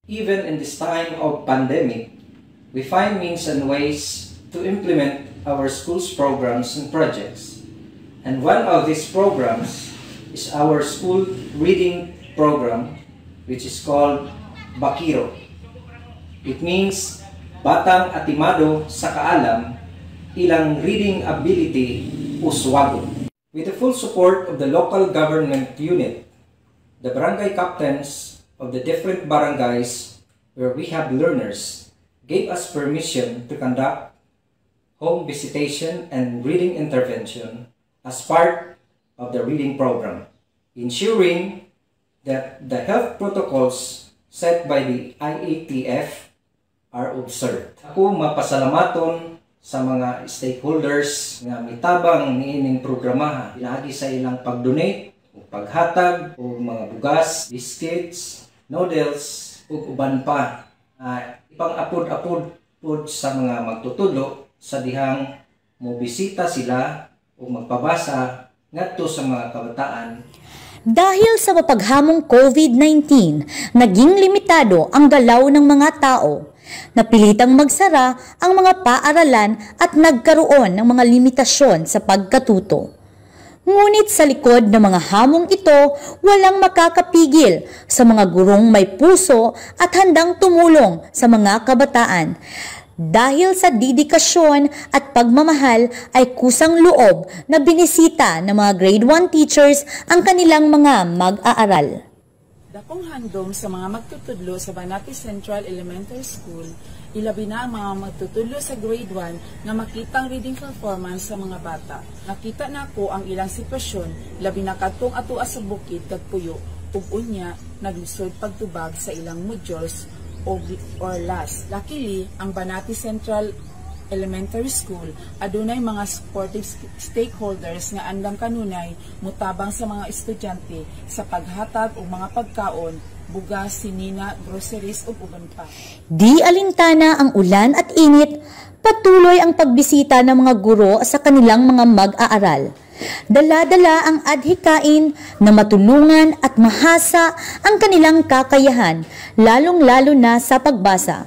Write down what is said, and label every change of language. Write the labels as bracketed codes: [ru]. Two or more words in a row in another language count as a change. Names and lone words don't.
[en] Even in this time of pandemic, we find means and ways to implement our school's programs and projects. And one of these programs is our school reading program, which is called Bakiro. [ceb] It means batang atimado sa kaalam, ilang reading ability uswago. [en] With the full support of the local government unit, the barangay captains of the different barangays where we have learners gave us permission to conduct home visitation and reading intervention as part of the reading program, ensuring that the health protocols set by the IATF are observed. [ceb] Ako mapasalamaton sa mga stakeholders nga mitabang niining programa pinagi sa ilang pag-donate o paghatag o mga bugas, biscuits, noodles ug uban pa. Ipang-apod-apod pod sa mga magtutulo sa dihang mobisita sila o magpabasa ngadto sa mga kabataan. [tl] Dahil sa mapaghamong COVID-19, naging limitado ang galaw ng mga tao. Napilitang magsara ang mga paaralan at nagkaroon ng mga limitasyon sa pagkatuto. Ngunit sa likod ng mga hamong ito, walang makakapigil sa mga gurong may puso at handang tumulong sa mga kabataan. Dahil sa dedikasyon at pagmamahal ay kusang loob na binisita ng mga [en] grade 1 teachers [tl] ang kanilang mga mag-aaral. [ceb] Dakong handom sa mga magtutudlo sa Banati Central Elementary School, ilabi na ang mga magtutudlo sa grade 1 na makitang [en] reading performance [ceb] sa mga bata. Nakita na ko ang ilang sitwasyon, labi na katong atua sa bukid kag puyo, ug unya naglisod pagtubag sa ilang [en] modules or [ceb] last. Luckily, ang Banati Central Elementary School adunay mga [en] supportive stakeholders [ceb] nga andam kanunay mutabang sa mga estudyante sa paghatag og mga pagkaon, bugas, sinina, groceries ug uban pa. [tl] Di alintana ang ulan at init, patuloy ang pagbisita ng mga guro sa kanilang mga mag-aaral. Dala-dala ang adhikain na matulungan at mahasa ang kanilang kakayahan, lalong-lalo na sa pagbasa.